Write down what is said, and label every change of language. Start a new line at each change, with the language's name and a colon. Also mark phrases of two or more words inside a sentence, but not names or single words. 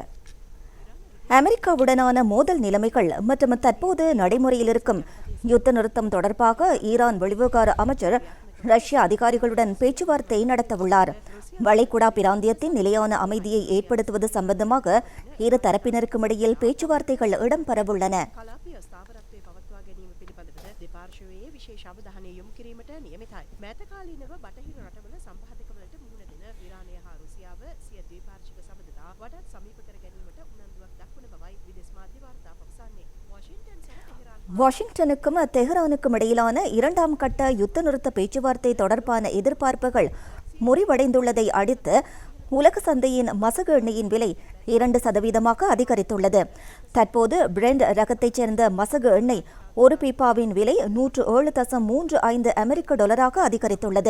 Tamil: அமெரிக்காவுடனான மோதல் நிலைமைகள் மற்றும் தற்போது நடைமுறையில் இருக்கும் யுத்த நிறுத்தம் தொடர்பாக ஈரான் வெளிவிவகார அமைச்சர் ரஷ்ய அதிகாரிகளுடன் பேச்சுவார்த்தை நடத்தவுள்ளார். வளைகுடா பிராந்தியத்தின் நிலையான அமைதியை ஏற்படுத்துவது சம்பந்தமாக இரு தரப்பினருக்கும் இடையில் பேச்சுவார்த்தைகள் இடம்பெறவுள்ளன.
Sinhala: පාර්ශවයේ විශේෂ අවධානය යොමු කිරීමට නියමිතයි. මෑත කාලීනව බටහිර රටවල සම්බාධකවලට මුහුණ දෙන ඉරානය හා රුසියාව සිය ද්විපාර්ශ්වික සබඳතා වඩාත් සමීප කර ගැනීමට උනන්දුවක් දක්වන බවයි විදේශ මාධ්‍ය වාර්තා පවසන්නේ.
Tamil: வாஷிங்டன் சහ தெஹ்ரான் வாஷிங்டனுக்கும் தெஹ்ரானுக்கும் இடையிலான இரண்டாம் கட்ட யுத்த நிறுத்த பேச்சுவார்த்தை தொடர்பான எதிர்பார்ப்புகள் முறிவடைந்துள்ளதை அடுத்து உலக சந்தையின் மசகு எண்ணெயின் விலை 2% அதிகரித்துள்ளது. தற்போது பிரெண்ட் ரகத்தைச் சேர்ந்த மசகு எண்ணெய் ஒரு பீப்பாவின் விலை 107.35 அமெரிக்க டாலராக அதிகரித்துள்ளது.